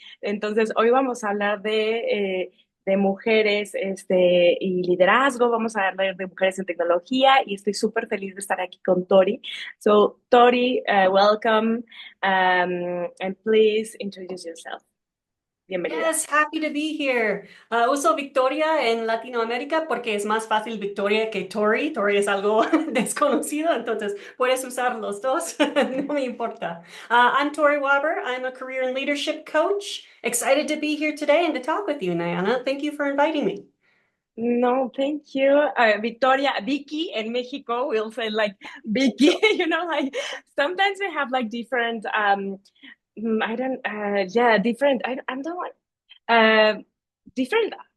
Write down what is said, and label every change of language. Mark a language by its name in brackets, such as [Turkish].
[Spanish] Entonces, hoy vamos a hablar de mujeres y liderazgo, vamos a hablar de mujeres en tecnología y estoy súper feliz de estar aquí con Tory. [English] So, Tory, welcome, and please introduce yourself. [Spanish] Bienvenida. [English] Yes, happy to be here. [Spanish] Uso Victoria en Latinoamérica porque es más fácil Victoria que Tory. Tory es algo desconocido, entonces puedes usar los dos. No me importa. [English] I'm Tory Wobber. I'm a career and leadership coach. Excited to be here today and to talk with you, Nayana. Thank you for inviting me. No, thank you. Victoria, Vicky in Mexico, we'll say like Vicky, like sometimes we have like different, I don't, yeah, different, I'm the one, different,